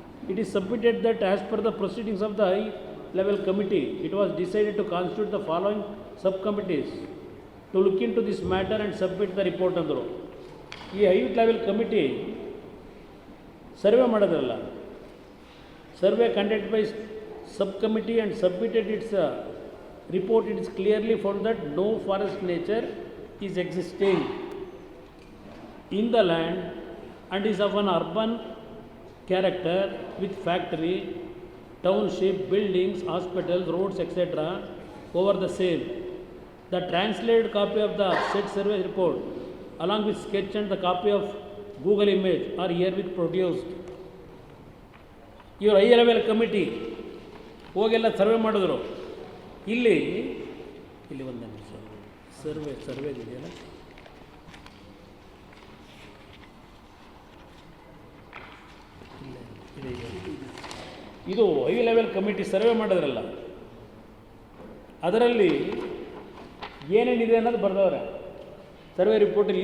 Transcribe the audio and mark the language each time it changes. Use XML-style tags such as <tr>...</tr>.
<en>it is submitted that as per the proceedings of the high level committee it was decided to constitute the following sub committees to look into this matter and submit the report</en> <kn>ಅಂದರು. ಈ high level committee survey ಮಾಡೋದ್ರಲ್ಲ,</kn> <en>Survey conduct by sub committee and submitted its report. It is clearly found that no forest nature is existing in the land and is of an urban character with factory, township, buildings, hospitals, roads, etc. over the same. The translated copy of the said survey report along with sketch and the copy of Google image are herewith produced. Your high level committee</en> <kn>ಹೋಗೆಲ್ಲ survey ಮಾಡಿದ್ರು. ಇಲ್ಲಿ ಒಂದು ನಿಮಿಷ survey ಇದೆಯಲ್ಲ, ಇದು high level committee survey ಮಾಡಿದ್ರಲ್ಲ, ಅದರಲ್ಲಿ ಏನೇನಿದೆ ಅನ್ನೋದು ಬರೆದವ್ರೆ ಸರ್ವೆ ರಿಪೋರ್ಟಲ್ಲಿ.</kn>